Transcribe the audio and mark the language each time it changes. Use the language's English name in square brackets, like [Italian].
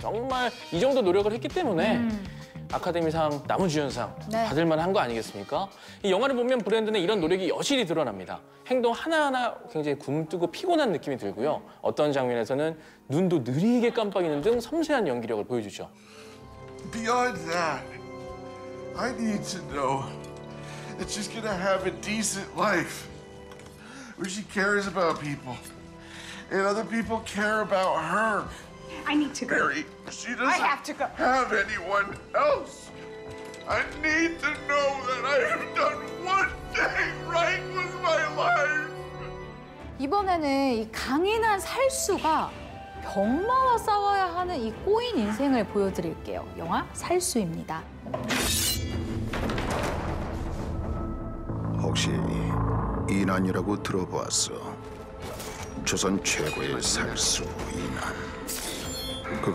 [Korean] 정말 이 정도 노력을 했기 때문에 아카데미상 남우주연상 받을 만한 거 아니겠습니까? 이 영화를 보면 브랜든의 이런 노력이 여실히 드러납니다. 행동 하나하나 굉장히 굼뜨고 피곤한 느낌이 들고요. 어떤 장면에서는 눈도 느리게 깜빡이는 등 섬세한 연기력을 보여주죠. [English] Beyond that, I need to know that she's gonna have a decent life where she cares about people and other people care about her. I need to go. Mary, she doesn't have anyone else. I need to know that I have done one thing right with my life. [Korean] 이번에는 이 강인한 살수가 병마와 싸워야 하는 이 꼬인 인생을 보여드릴게요. 영화 살수입니다. 혹시 이난이라고 들어보았어? 조선 최고의 살수 이난.